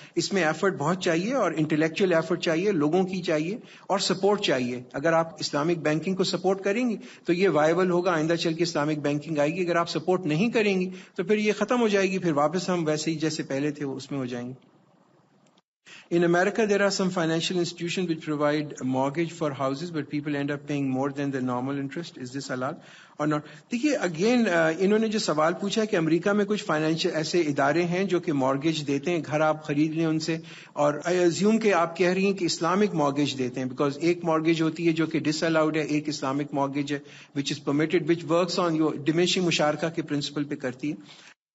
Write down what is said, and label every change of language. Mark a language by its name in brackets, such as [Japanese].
[Urdu] اس میں ایفرٹ بہت چاہیے، اور انٹلیکچوئل ایفرٹ چاہیے، لوگوں کی چاہیے، اور سپورٹ چاہیے. اگر آپ اسلامک بینکنگ کو سپورٹ کریں گی تو یہ وائبل ہوگا، آئندہ چل کے اسلامک بینکنگ آئے گی. اگر آپ سپورٹ نہیں کریں گی تو پھر یہ ختم ہو جائے گی، پھر واپس ہم ویسے ہی جیسے پہلے تھے وہ اس میں ہو جائیں گے. [English] In America, there are some financial institutions which provide a mortgage for houses, but people end up paying more than the normal interest. Is this halal or not? [Urdu] دیکھیے اگین انہوں نے جو سوال پوچھا کہ امریکہ میں کچھ فائنینشیل ایسے ادارے ہیں جو کہ مارگیج دیتے ہیں، گھر آپ خرید لیں ان سے، اور [English] I assume [Urdu] کہ آپ کہہ رہی ہیں کہ اسلامک مارگیج دیتے ہیں، بیکاز ایک مارگیج ہوتی ہے جو کہ ڈس الاؤڈ ہے، ایک اسلامک مارگیج ہے [English] which is permitted, which works on your [Urdu] ڈیمنشنگ مشارکہ کے پرنسپل پہ کرتی ہے.